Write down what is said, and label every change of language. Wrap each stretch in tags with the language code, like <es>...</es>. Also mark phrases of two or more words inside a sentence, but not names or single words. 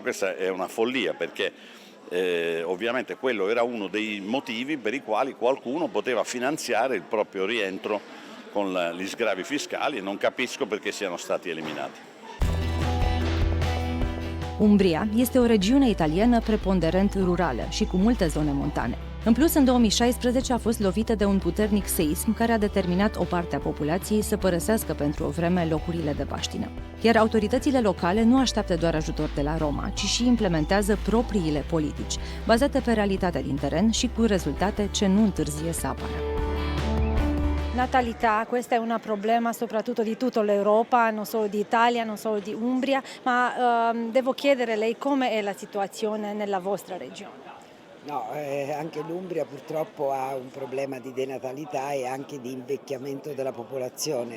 <it>Questa è una follia perché ovviamente quello era uno dei motivi per i quali qualcuno poteva finanziare il proprio rientro con gli sgravi fiscali e non capisco perché siano stati eliminati.</it> <ro>Umbria este o regiune italiană preponderent rurală și cu multe zone montane. În plus, în 2016 a fost lovită de un puternic seism care a determinat o parte a populației să părăsească pentru o vreme locurile de baștină. Iar autoritățile locale nu așteaptă doar ajutor de la Roma, ci și implementează propriile politici, bazate pe realitatea din teren și cu rezultate ce nu întârzie să apară.</ro> <it>Natalità, questa è una problema soprattutto di tutta l'Europa, non solo di Italia, non solo di Umbria, ma devo chiedere lei come è la situazione nella vostra regione? No, anche l'Umbria purtroppo ha un problema di denatalità e anche di invecchiamento della popolazione.</it>